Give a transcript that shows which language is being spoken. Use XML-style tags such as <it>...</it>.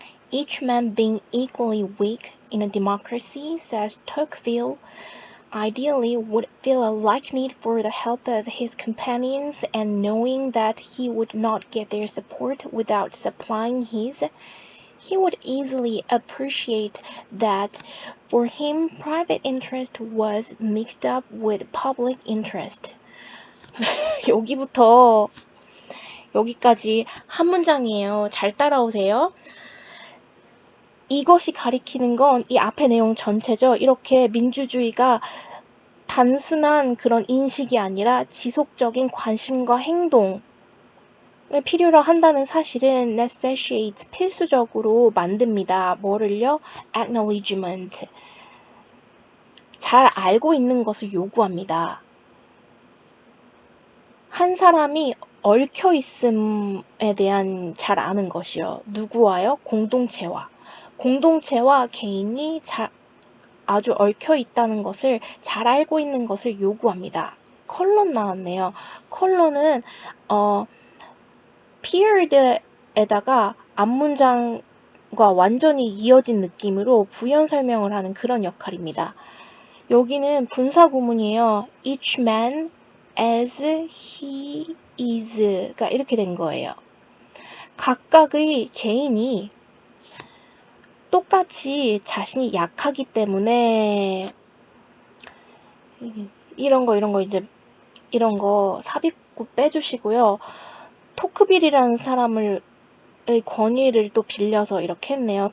<en>Each man being equally weak in a democracy, says Tocqueville, ideally would feel a like need for the help of his companions, and knowing that he would not get their support without supplying his, he would easily appreciate that for him private interest was mixed up with public interest.</en> <ko>여기부터 여기까지 한 문장이에요. 잘 따라오세요. 이것이 가리키는 건 이 앞의 내용 전체죠. 이렇게 민주주의가 단순한 그런 인식이 아니라 지속적인 관심과 행동을 필요로 한다는 사실은 necessitate 필수적으로 만듭니다. 뭐를요? acknowledgement. 잘 알고 있는 것을 요구합니다. 한 사람이 얽혀 있음에 대한 잘 아는 것이요. 누구와요? 공동체와. 공동체와 개인이 아주 얽혀 있다는 것을 잘 알고 있는 것을 요구합니다. 컬론 나왔네요. 컬론은 period에다가 앞문장과 완전히 이어진 느낌으로 부연 설명을 하는 그런 역할입니다. 여기는 분사 구문이에요.</ko> <en>Each man as he is</en> <ko>가 이렇게 된 거예요. 각각의 개인이 똑같이 자신이 약하기 때문에 이런 거 삽입구 빼주시고요. 토크빌이라는 사람의 권위를 또 빌려서 이렇게 했네요.</ko>